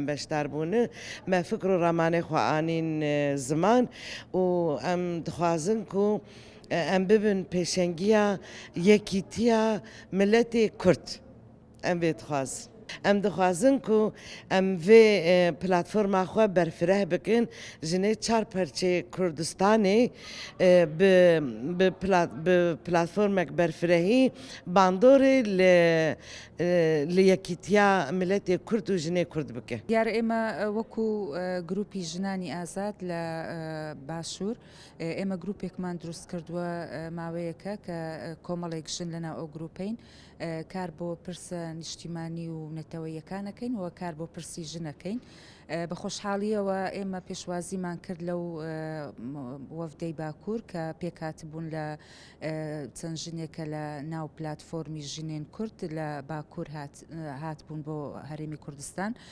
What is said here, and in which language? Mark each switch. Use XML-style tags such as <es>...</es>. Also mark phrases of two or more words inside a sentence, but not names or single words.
<ku>beşdar bûne me fikr û ramanê xwe anîn ziman û em dixwazin ku em bibin pêşengiya yekîtiya milletê Kurd em vê dixwazin em dixwazin ku em vê platforma xwe berfireh bikin jinê çar perçê Kurdistanê bi platformek berfirehî bandorê li yekîtiya milletê Kurd û jinê Kurd bike.</ku> <ckb>دیارە ئێمە وەکو گروپی ژنانی ئازاد لە باشوور ئێمە گروپێکمان دروست کردووە ماوەیەکە کە کۆمەڵێک ژن لەناو ئەو گروپین کار بۆ پرسە نیشتیمانی و نەتەوەیەکانەکەین و کار بۆ پرسی ژنەکەین بە خۆشحاڵیەوە ئێمە پێشوازیمان کرد لەو وەفدەی باکوور کە پێکاتبوون لە چەند ژنێکە لە ناو پلاتفۆرمی ژنێن کورد لە باکوور هاتبوون بۆ هەرێمی کوردستان</ckb>